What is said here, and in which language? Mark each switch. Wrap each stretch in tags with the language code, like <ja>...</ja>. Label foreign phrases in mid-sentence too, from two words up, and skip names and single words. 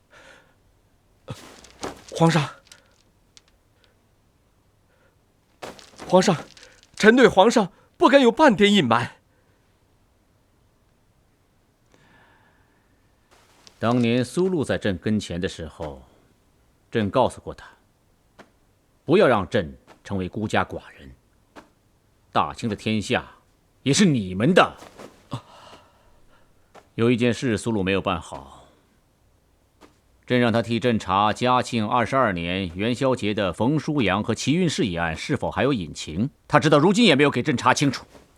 <zh>皇上，皇上，臣对皇上不敢有半點隱瞞。當年蘇祿在朕跟前的時候，朕告訴過他，不要讓朕成為孤家寡人。大清的天下也是你們的。有一件事蘇祿没有辦好，朕讓他替朕查嘉庆22年元宵節的馮叔陽和齐運氏一案是否還有隱情，他直到如今也沒有給朕查清楚。</zh>